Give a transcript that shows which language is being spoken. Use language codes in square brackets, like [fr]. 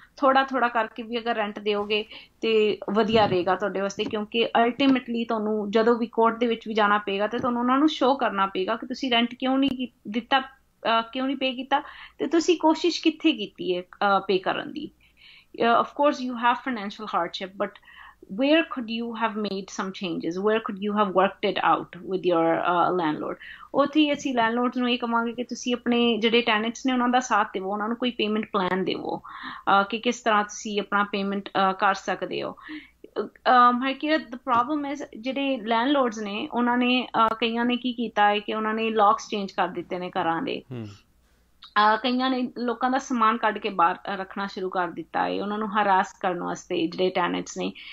[pa] ਥੋੜਾ ਥੋੜਾ ਕਰਕੇ ਵੀ ਅਗਰ ਰੈਂਟ ਦਿਓਗੇ ਤੇ ਵਧੀਆ ਰਹੇਗਾ ਤੁਹਾਡੇ ਵਾਸਤੇ, ਕਿਉਂਕਿ ਅਲਟੀਮੇਟਲੀ ਤੁਹਾਨੂੰ ਜਦੋਂ ਵੀ ਕੋਰਟ ਦੇ ਵਿੱਚ ਵੀ ਜਾਣਾ ਪਏਗਾ ਤੇ ਤੁਹਾਨੂੰ ਉਹਨਾਂ ਨੂੰ ਸ਼ੋਅ ਕਰਨਾ ਪਏਗਾ ਕਿ ਤੁਸੀਂ ਰੈਂਟ ਕਿਉਂ ਨਹੀਂ ਦਿੱਤਾ, ਕਿਉਂ ਨਹੀਂ ਪੇ ਕੀਤਾ ਤੇ ਤੁਸੀਂ ਕੋਸ਼ਿਸ਼ ਕਿੱਥੇ ਕੀਤੀ ਹੈ ਪੇ ਕਰਨ ਦੀ। [en] Of course you have financial hardship, but where could you have made some changes, where could you have worked it out with your landlord? [pa] ਉੱਥੇ ਅਸੀਂ ਲੈਂਡਲੋਰਡਸ ਨੂੰ ਇਹ ਕਹਾਂਗੇ ਕਿ ਤੁਸੀਂ ਆਪਣੇ ਜਿਹੜੇ ਟੈਨੈਂਟਸ ਨੇ ਉਹਨਾਂ ਦਾ ਸਾਥ ਦੇਵੋ, ਉਹਨਾਂ ਨੂੰ ਕੋਈ ਪੇਮੈਂਟ ਪਲਾਨ ਦੇਵੋ ਕਿ ਕਿਸ ਤਰ੍ਹਾਂ ਤੁਸੀਂ ਆਪਣਾ ਪੇਮੈਂਟ ਕਰ ਸਕਦੇ ਹੋ। ਹਰਕੀਰਤ [en] the problem is [pa] ਜਿਹੜੇ ਲੈਂਡਲੋਰਡਸ ਨੇ ਉਹਨਾਂ ਨੇ ਕਈਆਂ ਨੇ ਕੀ ਕੀਤਾ ਹੈ ਕਿ ਉਹਨਾਂ ਨੇ ਲੌਕਸ ਚੇਂਜ ਕਰ ਦਿੱਤੇ ਨੇ ਘਰਾਂ ਦੇ, ਕਈਆਂ ਨੇ ਲੋਕਾਂ ਦਾ ਸਮਾਨ ਕੱਢ ਕੇ ਬਾਹਰ ਰੱਖਣਾ ਸ਼ੁਰੂ ਕਰ ਦਿੱਤਾ ਹੈ ਉਹਨਾਂ ਨੂੰ ਹਰਾਸ ਕਰਨ ਵਾਸਤੇ ਜਿਹੜੇ ਟੈਨੈਂਟਸ ਨੇ।